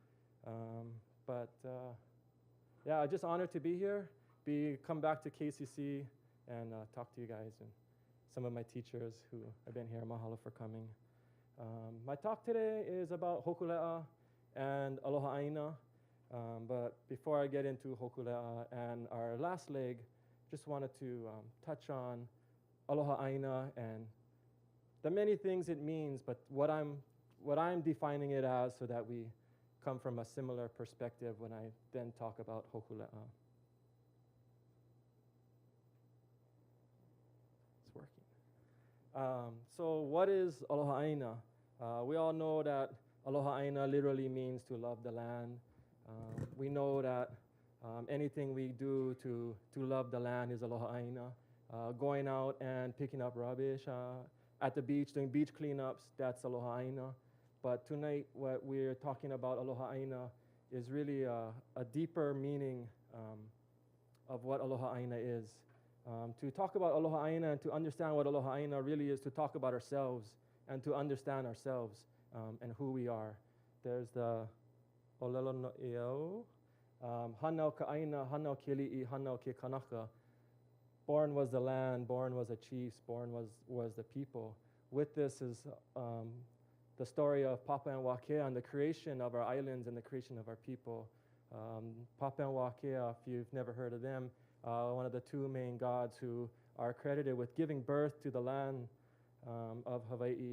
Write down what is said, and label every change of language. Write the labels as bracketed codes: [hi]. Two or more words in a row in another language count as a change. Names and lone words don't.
[en] Yeah, just honored to be here, come back to KCC and talk to you guys and some of my teachers who have been here. Mahalo for coming. My talk today is about Hōkūleʻa and [haw] Aloha ʻāina, [en] but before I get into Hōkūleʻa and our last leg, just wanted to touch on [haw] Aloha ʻāina [en] and the many things it means, but what I'm defining it as, so that we come from a similar perspective when I then talk about Hōkūleʻa. It's working. So what is [haw] Aloha ʻāina? [en] We all know that [haw] Aloha ʻāina [en] literally means to love the land. We know that anything we do to love the land is [haw] Aloha ʻāina. [en] Going out and picking up rubbish at the beach, doing beach cleanups, that's [haw] Aloha ʻāina. [en] But tonight, what we're talking about, [haw] Aloha ʻāina, [en] is really a deeper meaning of what [haw] Aloha ʻāina [en] is. To talk about [haw] Aloha ʻāina [en] and to understand what [haw] Aloha ʻāina [en] really is, to talk about ourselves and to understand ourselves and who we are. There's the [haw] Olelo no Eo, Hanau ka ʻāina, Hanau ke li'i, Hanau ke kanaka. [en] Born was the land, born was the chiefs, born was the people. With this is the story of Papa and Wakea and the creation of our islands and the creation of our people. Papa and Wakea, if you've never heard of them, one of the two main gods who are credited with giving birth to the land of Hawaiʻi.